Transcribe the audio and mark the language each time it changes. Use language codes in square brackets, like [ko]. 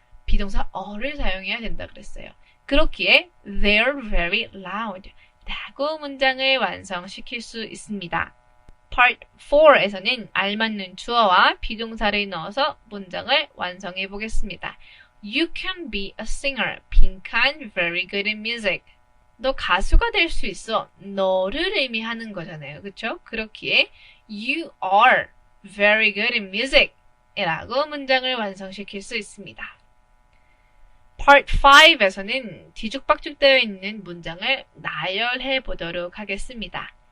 [ko] 비동사 are를 사용해야 된다 그랬어요. 그렇기에 [en] they're very loud [ko] 라고 문장을 완성시킬 수 있습니다. Part 4에서는 알맞는 주어와 비동사를 넣어서 문장을 완성해 보겠습니다. [en] You can be a singer. [ko] 빈칸 [en] very good in music. [ko] 너 가수가 될 수 있어. 너를 의미하는 거잖아요. 그렇죠? 그렇기에 [en] you are very good in music [ko] 이라고 문장을 완성시킬 수 있습니다. Part 5에서는 뒤죽박죽되어 있는 문장을 나열해 보도록 하겠습니다.